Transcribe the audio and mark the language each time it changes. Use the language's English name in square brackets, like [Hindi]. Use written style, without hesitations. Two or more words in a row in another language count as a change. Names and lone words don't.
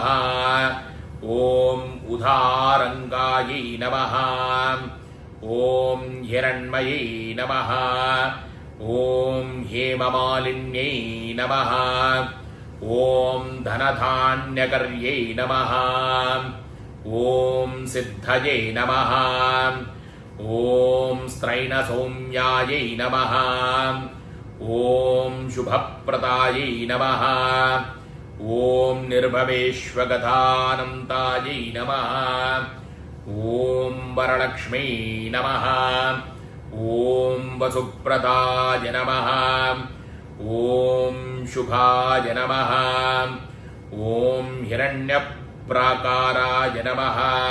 [Sanskrit] ॐ उदारङ्गायै नमः। ॐ हिरण्मयै नमः। ॐ हेममालिन्यै नमः। ॐ धनधान्यकर्यै नमः। ॐ सिद्धये नमः, ॐ स्त्रैण सौम्यायै नमः, ॐ शुभप्रदायै नमः, ॐ निर्भवेष्वगतानन्दायै नमः, ॐ वरलक्ष्मै नमः, ॐ वसुप्रदाय नमः, ॐ शुभाय नमः, ॐ हिरण्यप्राकाराय नमः,